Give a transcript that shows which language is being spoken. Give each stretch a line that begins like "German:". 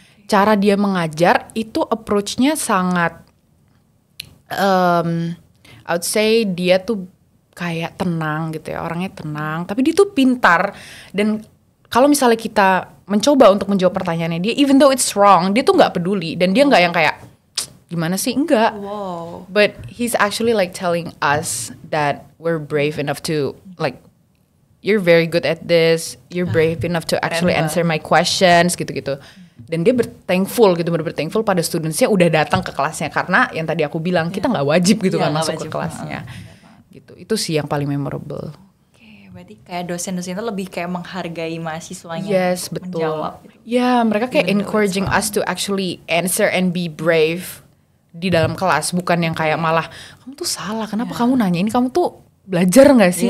Indonesian: Cara dia mengajar itu approach-nya sangat
English: I would say
Indonesian: dia tuh kayak tenang gitu ya, orangnya tenang, tapi dia tuh pintar. Dan kalau misalnya kita mencoba untuk menjawab pertanyaannya dia,
English: even though it's wrong,
Indonesian: dia tuh nggak peduli, dan dia nggak yang kayak gimana sih, enggak.
English: But he's actually like telling us that we're brave enough to like, you're very good at this, you're brave enough to actually answer my questions
Indonesian: gitu-gitu. Dan dia berthankful gitu, berthankful pada studentsnya udah datang ke kelasnya, karena yang tadi aku bilang kita nggak wajib gitu kan masuk ke kelasnya. Gitu, itu sih yang paling memorable. Oke, berarti kayak dosen-dosen itu lebih kayak menghargai mahasiswanya. Yes, betul. Menjawab gitu. Ya, mereka kayak
English: encouraging us to actually answer and be brave
Indonesian: di dalam kelas, bukan yang kayak malah kamu tuh salah, kenapa kamu nanya ini, kamu tuh belajar nggak sih?